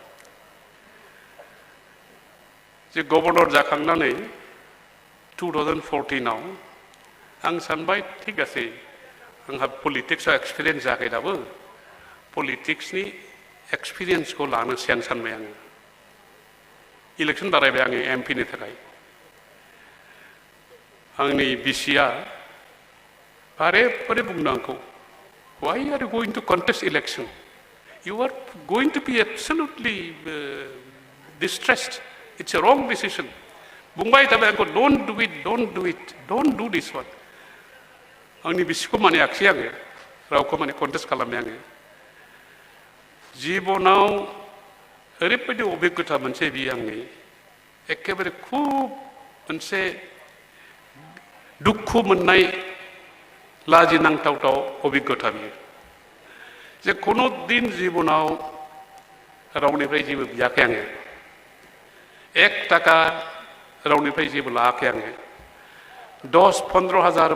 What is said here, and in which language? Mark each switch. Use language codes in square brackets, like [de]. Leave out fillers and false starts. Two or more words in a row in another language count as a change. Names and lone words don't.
[brx] जे गभर्नर जाखांनानै 2014आव आं सानबाय ठीक आसे आंहा पलिटिक्सआव एक्सपिरियेन्स जायाखै दाबो पलिटिक्सनि एक्सपिरियेन्सखौ लानोसै आं सानबाय आङो इलेक्सन बारायबाय आङो एमपिनि थाखाय आंनि बिसिया बारे बारे बुंदों आंखौ [en] why are you going to contest election you are going to be absolutely distressed it's a wrong decision [brx] बुंबाय थाबाय आंखौ [en] don't do it don't do this one [brx] आंनि बिसिखौ मानियाखिसै आङो रावखौ माने कन्टेस्ट खालामनाय आङो जिबनाव ओरैबायदि अभिज्ञता मोनसे बियो आंनि एखेबारे खुब मोनसे दुखु मोननाय लाजिनांथावथाव अभिज्ञता बियो जे कुनु दिन जिबनाव रावनिफ्राय जेबो बियाखै आङो 1 थाखा रावनिफ्राय जेबो लायाखै आङो 10-15 हाजार